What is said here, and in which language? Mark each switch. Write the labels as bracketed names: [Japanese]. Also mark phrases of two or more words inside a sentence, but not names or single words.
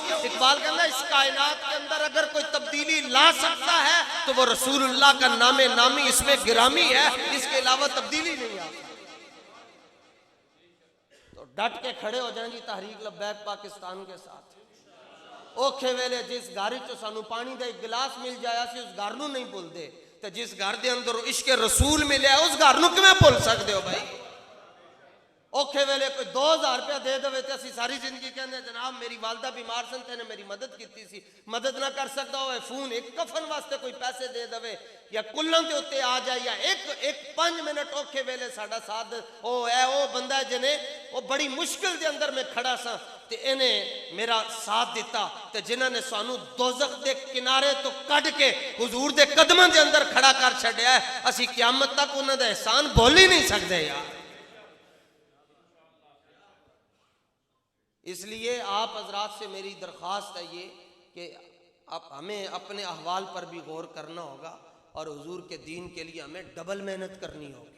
[Urdu] اقبال کہنا اس کائنات کے اندر اگر کوئی تبدیلی لا سکتا ہے تو وہ رسول اللہ کا نام نامی اس میں گرامی ہے، اس کے علاوہ تبدیلی نہیں آتا۔ تو ڈٹ کے کھڑے ہو جائیں گی تحریک لبیک پاکستان کے ساتھ۔ [Punjabi] اوکھے ویلے جس گھر چو سانو پانی دا ایک گلاس مل جایا سی اس گھر نو نہیں بھول دے، تے جس گھر دے اندر عشق رسول ملیا اس گھر نو کیویں بھول سکدے ہو بھائی؟ اوکھے ویلے کوئی 2000 روپیہ دے دے تے اسی ساری زندگی کہندے جناب میری والدہ بیمار سن تے نے میری مدد کیتی سی، مدد نہ کر سکتا ہوئے فون ایک کفن واسطے کوئی پیسے دے دے یا کلن دے ہوتے آ جائے، یا ایک 5 منٹ اوکھے ویلے ساڈا ساتھ او بندہ ہے جنہیں وہ بڑی مشکل دے اندر میں کھڑا سا تے انہیں میرا ساتھ دیتا، تے جنہاں نے سانو دوزخ دے کنارے تو کڈ کے حضور دے قدماں دے اندر کھڑا کر چھڈیا ہے، اسی قیامت تک انہاں دا احسان بھول ہی نہیں سکدے یار۔ [Urdu] اس لیے آپ حضرات سے میری درخواست ہے یہ کہ ہمیں اپنے احوال پر بھی غور کرنا ہوگا، اور حضور کے دین کے لیے ہمیں ڈبل محنت کرنی ہوگی۔